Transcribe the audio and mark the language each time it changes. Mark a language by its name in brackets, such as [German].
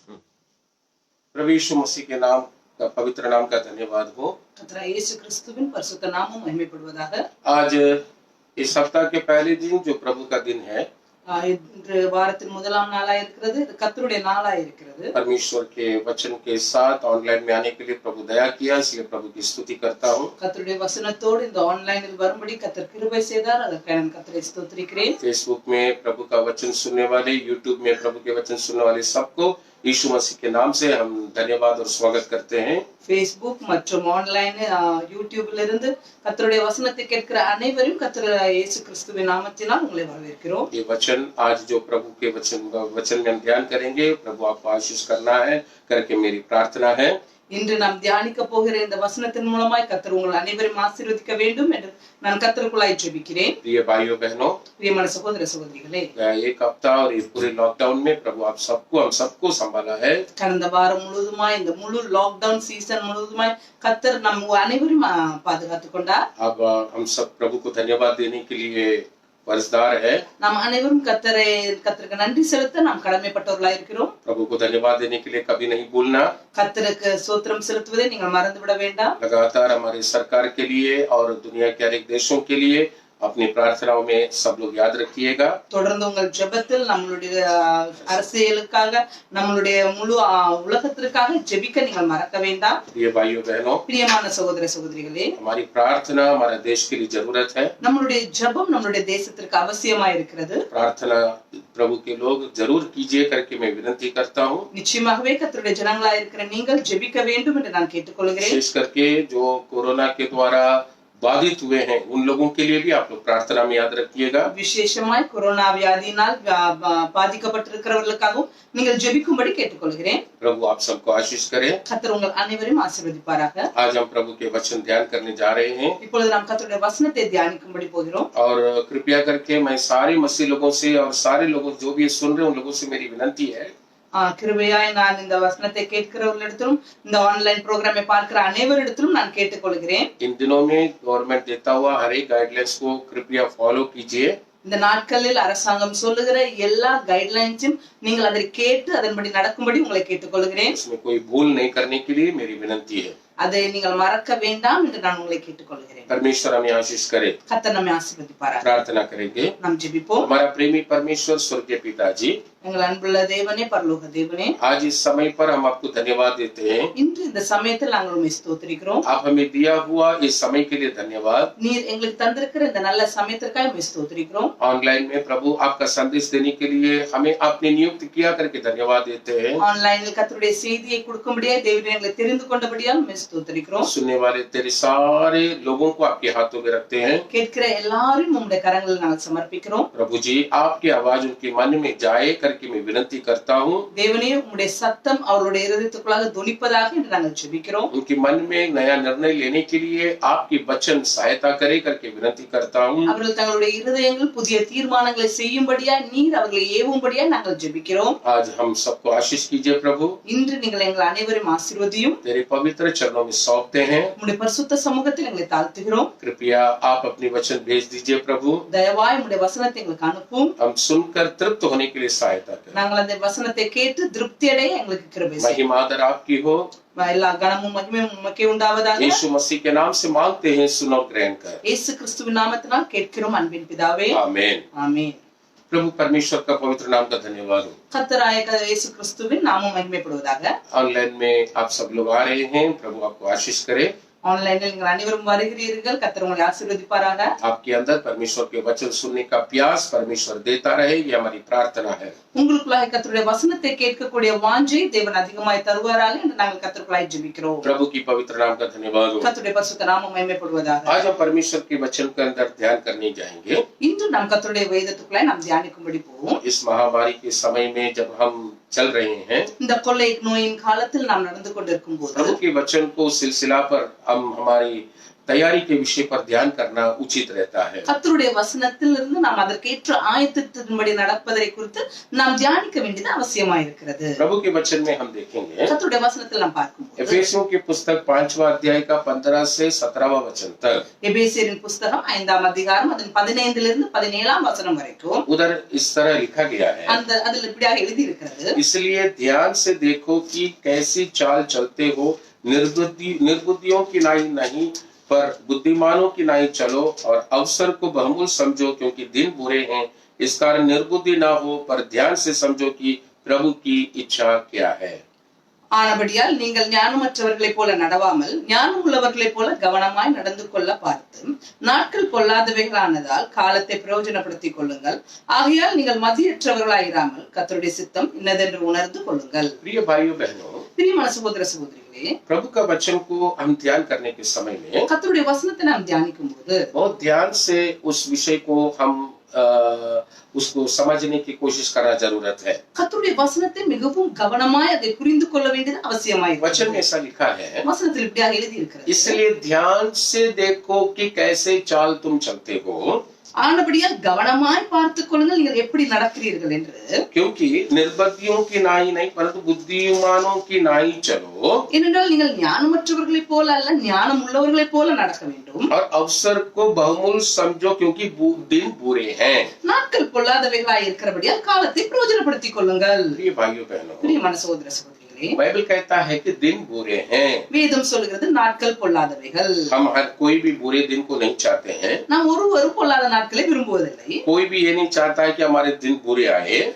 [Hindi] प्रभु यीशु मसीह के नाम का पवित्र नाम का धन्यवाद हो। [Tamil] கர்த்தராகிய இயேசு கிறிஸ்துவின் பரிசுத்த நாமம் மகிமைப்படுவதாக। [Hindi] आज इस सप्ताह के पहले दिन जो प्रभु का दिन है, [Tamil] இன்று வாரத்தின் முதலாம் நாளாய் இருக்கிறது, இது கர்த்தருடைய நாளாய் இருக்கிறது। [Hindi] परमेश्वर के वचन के साथ ऑनलाइन में आने के लिए प्रभु दया किया, इसलिए प्रभु की स्तुति करता हूँ। [Tamil] கர்த்தருடைய வசனத்தோடு இந்த ஆன்லைனில் வரும்படி கர்த்தர் கிருபை செய்தார், அதற்காக நான் கர்த்தரை ஸ்தோத்திரிக்கிறேன்। [Hindi] फेसबुक में प्रभु का वचन सुनने वाले, यूट्यूब में प्रभु के वचन सुनने वाले सबको यीशु मसीह के नाम से हम धन्यवाद और स्वागत करते हैं। [Tamil] Facebook மற்றும் ஆன்லைன் யூடியூப்ல இருந்து கர்த்தருடைய வசனத்தை கேட்கிற அனைவரையும் கர்த்தர் இயேசு கிறிஸ்துவின் நாமத்தினால் உங்களை வரவேற்கிறோம்। [Hindi] ये वचन आज जो प्रभु के वचन में हम ध्यान करेंगे, प्रभु आपको आशीष करना है करके मेरी प्रार्थना है। [Tamil] இன்று நாம் தியானிக்க போகிற இந்த வசனத்தின் மூலமாய் கர்த்தர் உங்கள் அனைவரையும் ஆசீர்வதிக்க வேண்டும் என்று நான் கர்த்தருக்குள்ளாய் ஜெபிக்கிறேன்। [Hindi] प्रिय भाइयों बहनों, [Tamil] பிரியமான சகோதர சகோதரிகளே, [Hindi] एक हफ्ता और ये पूरे लॉकडाउन में प्रभु आप हम सबको संभाला है। [Tamil] கடந்த வாரம் முழுவதுமாய் இந்த முழு லாக்டவுன் சீசன் முழுவதுமாய் கர்த்தர் நம்ம அனைவரையும் பாதுகாத்துக் கொண்டார்। [Hindi] अब हम सब प्रभु को धन्यवाद देने के लिए वर्षदार है। [Tamil] நாம் அனைவரும் கர்த்தருக்கு நன்றி செலுத்த நாம் கடமைப்பட்டவர்களாய் இருக்கிறோம்। [Hindi] प्रभु को धन्यवाद देने के लिए कभी नहीं भूलना। [Tamil] கர்த்தருக்கு ஸ்தோத்திரம் செலுத்துவதை நீங்கள் மறந்துவிட வேண்டாம்। [Hindi] लगातार हमारी सरकार के लिए और दुनिया के अनेक देशों के लिए अपनी प्रार्थनाओं में सब लोग याद रखिएगा। [Tamil] தொடர்ந்து உங்கள் ஜெபத்தில் நம்மளுடைய அரசியலுக்காக, நம்மளுடைய முழு உலகத்திற்காக ஜெபிக்க நீங்கள் மறக்க வேண்டாம்। [Hindi] प्रिय भाइयों बहनों, [Tamil] பிரியமான சகோதர சகோதரிகளே, [Hindi] हमारी प्रार्थना हमारे देश के लिए जरूरत है। [Tamil] நம்மளுடைய ஜெபம் நம்மளுடைய தேசத்திற்கு அவசியமாய் இருக்கிறது। [Hindi] प्रार्थना प्रभु के लोग जरूर कीजिए करके मैं विनती करता हूँ। [Tamil] நிச்சயமாகவே கர்த்தருடைய ஜனங்களாய் இருக்கிற நீங்கள் ஜெபிக்க வேண்டும் என்று நான் கேட்டுக்கொள்கிறேன்। [Hindi] विशेष करके जो कोरोना के द्वारा बाधित हुए हैं उन लोगों के लिए भी आप लोग प्रार्थना में याद रखिएगा। [Tamil] விசேஷமாய் கொரோனா வியாதியினால் பாதிக்கப்பட்டிருக்கிறவர்களுக்காகவும் நீங்கள் ஜெபிக்கும்படி கேட்டுக்கொள்கிறேன்। [Hindi] प्रभु आप सबको आशीष करे। [Tamil] கர்த்தர் उங்கள் அனைவரையும் ஆசீர்வதிப்பாராக। [Hindi] आज हम प्रभु के वचन ध्यान करने जा रहे हैं [Tamil] இப்பொழுது நாம் கர்த்தருடைய வசனத்தை தியானிக்கும்படி போகிறோம்। [Hindi] और कृपया करके मैं सारे मसीह लोगों से और सारे लोगों जो भी सुन रहे हैं उन लोगों से मेरी विनती है, [Tamil] கிருபையாய் நான் இந்த வசனத்தை கேட்கிறவர்களிடத்திலும் இந்த ஆன்லைன் ப்ரோக்ராமை பார்க்கிற அனைவரிடத்திலும் நான் கேட்டுக்கொள்கிறேன்। [Hindi] इन दिनों में गवर्नमेंट देता हुआ हर एक गाइडलाइंस को कृपया फॉलो कीजिए। [Tamil] இந்த நாட்களில் அரசாங்கம் சொல்லுகிற எல்லா கைட்லைன்ஸும் நீங்கள் அதை கேட்டு அதன்படி நடக்கும்படி உங்களை கேட்டுக்கொள்கிறேன்। [Hindi] इसमें कोई भूल नहीं करने के लिए मेरी विनती है। [Tamil] அதை நீங்கள் மறக்க வேண்டாம் என்று நான் உங்களை கேட்டுக்கொள்கிறேன்। [Hindi] परमेश्वर हमें आशीष करे। [Tamil] கர்த்தர் நம்மை ஆசீர்வதிப்பாராக। [Hindi] प्रार्थना करेंगे। [Tamil] நாம் ஜெபிப்போம்। [Hindi] हमारा प्रेमी परमेश्वर स्वर्गीय पिताजी, [Tamil] எங்கள் அன்புள்ள தேவனே, பரலோக தேவனே, [Hindi] आज इस समय पर हम आपको धन्यवाद देते हैं। [Tamil] இன்று இந்த சமயத்தில் நாங்கள் உம்மை ஸ்தோத்திரிக்கிறோம்। [Hindi] आप हमें दिया हुआ इस समय के लिए धन्यवाद। [Tamil] நீர் எங்களுக்கு தந்திருக்கிற இந்த நல்ல சமயத்திற்காக உம்மை ஸ்தோத்திரிக்கிறோம்। [Hindi] ऑनलाइन में प्रभु आपका संदेश देने के लिए हमें आपने नियुक्त किया करके धन्यवाद देते हैं। [Tamil] ஆன்லைனில் கர்த்தருடைய செய்தியை கொடுக்கும்படியாய் தேவனே எங்களை தெரிந்து கொண்டபடியால் உம்மை ஸ்தோத்திரிக்கிறோம்। [Hindi] सुनने वाले तेरे सारे लोगों को आपके हाथों में रखते हैं। [Tamil] கேட்கிற எல்லாரையும் உம்முடைய கரங்களில் நாங்கள் சமர்ப்பிக்கிறோம்। [Hindi] प्रभु जी, आपकी आवाज उनके मन में जाए करके मैं विनती करता हूँ। [Tamil] தேவனே, உம்முடைய சத்தம் அவருடைய இருதயத்துக்குள்ளாக துணிப்பதாக என்று நாங்கள் ஜெபிக்கிறோம்। [Hindi] उनके मन में नया निर्णय लेने के लिए आपकी वचन सहायता करे करके विनती करता हूँ। [Tamil] அவர்கள் தங்களுடைய இருதயங்கள் புதிய தீர்மானங்களை செய்யும்படியா நீர் அவர்களை ஏவும்படியா நாங்கள் ஜெபிக்கிறோம்। [Hindi] आज हम सबको आशीष कीजिए प्रभु। [Tamil] இன்று நீங்கள் எங்கள் அனைவரையும் ஆசீர்வதியும்। [Hindi] तेरे पवित्र चरणों में सौंपते हैं। [Tamil] உம்முடைய பரிசுத்த சமூகத்தில் எங்களை தாழ்த்துகிறோம்। [Hindi] कृपया आप अपनी वचन भेज दीजिए प्रभु। [Tamil] தயவாய் உம்முடைய வசனத்தை எங்களுக்கு அனுப்பும்। [Hindi] हम सुनकर तृप्त होने के लिए सहायता करें। [Tamil] நாங்கள் அந்த வசனத்தை கேட்டு திருப்தி அடைய எங்களுக்கு கிருபை செய்யும்। [Hindi] महिमा आदर आपकी हो। [Tamil] எல்லா கனமும் மகிமையும் உமக்கே உண்டாவதாக। [Hindi] यीशु मसीह के नाम से मांगते हैं, सुनो ग्रहण कर। [Tamil] இயேசு கிறிஸ்துவின் நாமத்தினால் கேட்கிறோம் அன்பின் பிதாவே, [Hindi] आमीन। [Tamil] ஆமென்। [Hindi] प्रभु परमेश्वर का पवित्र नाम का धन्यवाद हो। [Tamil] கர்த்தராய இயேசு கிறிஸ்துவின் நாமம் மகிமைப்படுவதாக। [Hindi] ऑनलाइन में आप सब लोग आ रहे हैं, प्रभु आपको आशीष करे। [Tamil] ஆன்லைனில் நீங்கள் அனைவரும் வருகிறீர்கள், கர்த்தர் உங்களை ஆசீர்வதிப்பாராக। [Hindi] आपके अंदर परमेश्वर के वचन सुनने का प्यास परमेश्वर देता रहे, ये हमारी प्रार्थना है। [Tamil] உங்களுக்குள்ளாக கர்த்தருடைய வசனத்தை கேட்கக்கூடிய வாஞ்சை தேவன் அதிகமாய் தருவாராக என்று நாங்கள் கர்த்தருக்குள்ளாய் ஜெபிக்கிறோம்। [Hindi] प्रभु की पवित्र नाम का धन्यवाद हो। [Tamil] கர்த்தருடைய பரிசுத்த நாமம் மகிமைப்படுவதாக। [Hindi] आज हम परमेश्वर के वचन के अंदर ध्यान करने जाएंगे। [Tamil] இன்று நாம் கர்த்தருடைய வேதத்துக்குள்ளாய் நாம் தியானிக்கும்படி போவோம்। [Hindi] इस महामारी के समय में जब हम चल रहे हैं, [Tamil] இந்த கொள்ளை நோயின் காலத்தில் நாம் நடந்து கொண்டிருக்கும் போது [Hindi] प्रभु के वचन को सिलसिला पर हम हमारी तैयारी के विषय पर ध्यान करना उचित रहता है। [Tamil] கர்த்தருடைய வசனத்திலிருந்து நாம் அதற்கேற்ற ஆயத்தத்தின்படி நடப்பதை குறித்து நாம் தியானிக்க வேண்டியது அவசியமா இருக்கிறது. [Hindi] प्रभु के वचन में हम देखेंगे [Tamil] கர்த்தருடைய வசனத்தில் நாம் பார்க்கும்போது [Hindi] एफेसियों की पुस्तक 5वां अध्याय का 15 से 17वां वचन तक, [Tamil] எபேசியரின் புஸ்தகம் 5ஆம் அதிகாரம் அதன் 15 17ஆம் வசனம் வரைக்கும் [Hindi] उधर इस तरह लिखा गया है, [Tamil] அதில் இப்படியாக எழுதி இருக்கிறது. [Hindi] इसलिए ध्यान से देखो कि कैसी चाल चलते हो, निर्बुद्धियों की नाई नहीं पर बुद्धिमानों की नाई चलो, और अवसर को बहुमूल्य समझो क्योंकि दिन बुरे हैं। इस कारण निर्बुद्धि ना हो पर ध्यान से समझो कि प्रभु की इच्छा क्या है। [Tamil] ஆனபடியால் நீங்கள் ஞானமற்றவர்களைப் போல நடவாமல் ஞானம் உள்ளவர்களைப் போல கவனமாய் நடந்து கொள்ள பார்த்து நாட்கள் பொல்லாதவைகளானதால் காலத்தை பிரயோஜனப்படுத்திக் கொள்ளுங்கள். ஆகையால் நீங்கள் மதியற்றவர்களாயிராமல் கர்த்தருடைய சித்தம் இன்னதென்று உணர்ந்து கொள்ளுங்கள். [Hindi] प्रिय भाइयों बहनों, [Tamil] பிரியமான சகோதர சகோதரிகளே, [Hindi] प्रभु का वचन को हम ध्यान करने के समय में [Tamil] கர்த்தருடைய வசனத்தை நாம் தியானிக்கும் போது [Hindi] बहुत ध्यान से उस विषय को हम उसको समझने की कोशिश करना जरूरत है। [Tamil] கர்த்தருடைய வசனத்தை மிகவும் கவனமாய் அதை புரிந்து கொள்ள வேண்டியது அவசியமாய் [Hindi] वचन में ऐसा लिखा है, [Tamil] வசனத்தில் இப்படியாக எழுதி இருக்கிறது. [Hindi] इसलिए ध्यान से देखो कि कैसे चाल तुम चलते हो, [Tamil] ஆனபடியால் கவனமாய் பார்த்துக் கொள்ளுங்கள் நீங்கள் எப்படி நடக்கிறீர்கள் என்று. [Hindi] क्योंकि निर्बुद्धियों की नाई नहीं परंतु बुद्धिमानों की नाई चलो, [Tamil] ஏனென்றால் நீங்கள் ஞானமற்றவர்களைப் போல அல்ல ஞானம் உள்ளவர்களைப் போல நடக்க வேண்டும். [Hindi] और अवसर को बहुमूल्य समझो क्योंकि दिन बुरे हैं। [Tamil] நாட்கள் பொல்லாதவைகளாய் இருக்கிறபடியால் காலத்தை பிரயோஜனப்படுத்திக் கொள்ளுங்கள். [Hindi] प्रिय भाइयों बहनों, [Tamil] பிரியமான சகோதர சகோதரிகளே, [Hindi] बाइबल कहता है कि दिन बुरे हैं। [Tamil] வேதம் சொல்லுகிறது நாட்கள் பொல்லாதவைகள். [Hindi] हम हर कोई भी बुरे दिन को नहीं चाहते हैं, [Tamil] நாம் ஒருவரும் பொல்லாத நாட்களை விரும்புவதில்லை. [Hindi] कोई भी ये नहीं चाहता है कि हमारे दिन बुरे आए,